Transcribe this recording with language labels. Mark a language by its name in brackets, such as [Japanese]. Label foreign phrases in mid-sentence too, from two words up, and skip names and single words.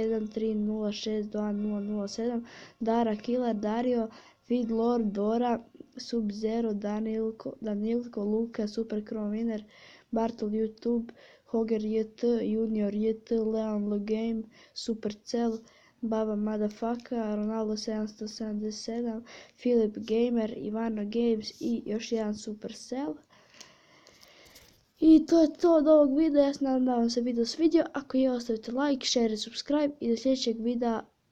[Croatian] 13062007, Dara Killer, Dario, Feed Lord, Dora, Sub-Zero, Danilko, Luka, Super Crow Winner, Bartol YouTube, Hoger JT, Junior JT, Leon Logame, Supercell, Baba Motherfucker, Ronaldo 777, Filip Gamer, Ivano Games i još jedan Supercell. I to je to od ovog videa, ja se nadam da vam se video svidio. Ako je, ostavite like, share i subscribe i do sljedećeg videa